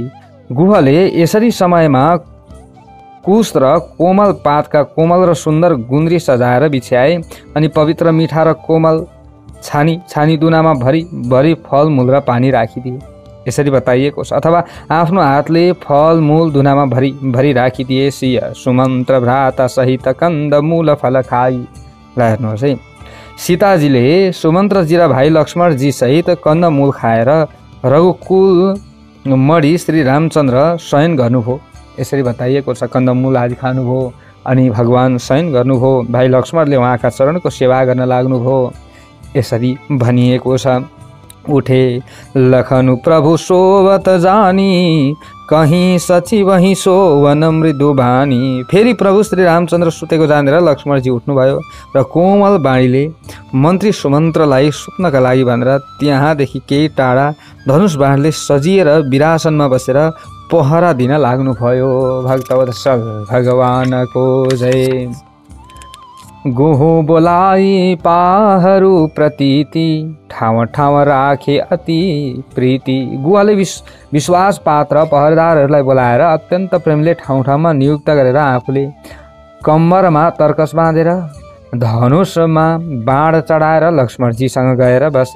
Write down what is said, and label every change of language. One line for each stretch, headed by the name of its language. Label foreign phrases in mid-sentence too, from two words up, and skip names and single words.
Nepali: गुहले यसरी समयमा कुश र कोमल पातका कोमल र सुन्दर गुन्द्री सजाएर बिछ्याए अनि पवित्र मिठा र कोमल छानी दुनामा भरी फलमूल र पानी राखिदिए। यसरी बताइएको छ। अथवा आफ्नो हातले फलमूल दुनामा भरी राखिदिए।
Awadhi: सिय सुमन्त्र भ्राता सहित कंद मूल फल खाई।
Nepali: हेर्नुहोस् है, सीताजीले सुमन्त्रजी र भाइ लक्ष्मणजी सहित कन्दमूल खाएर रघुकुल मणि श्री रामचन्द्र शयन गर्नुभयो। यसरी बताइएको छ। कन्दमूल आदि खानुभयो अनि भगवान शयन गर्नुभयो। भाइ लक्ष्मणले उहाँका चरणको सेवा गर्न लाग्नुभयो। यसरी भनिएको छ।
Awadhi: उठे लखनु प्रभु सोवत जानी कहीं सची वहीं सोवन मृदु बानी।
Nepali: फेरि प्रभु श्री रामचन्द्र सुतेको जानेर लक्ष्मणजी उठ्नुभयो र कोमल बाणीले मन्त्री सुमन्त्रलाई सुत्नका लागि भनेर त्यहाँदेखि केही टाढा धनुष बाणले सजिएर विरासनमा बसेर पहरा दिन लाग्नुभयो। भक्तवत्सल भगवानको जय।
Awadhi: गुहु बोलाई पाहरू प्रतीति ठाउँ ठाउँ राखे अति प्रीति।
Nepali: गुवाले विश्वास पात्र पहरेदारहरूलाई बोलाएर अत्यन्त प्रेमले ठाउँ ठाउँमा नियुक्त गरेर आफूले कम्मरमा तर्कस बाँधेर धनुषमा बाण चढाएर लक्ष्मणजीसँग गएर बसे।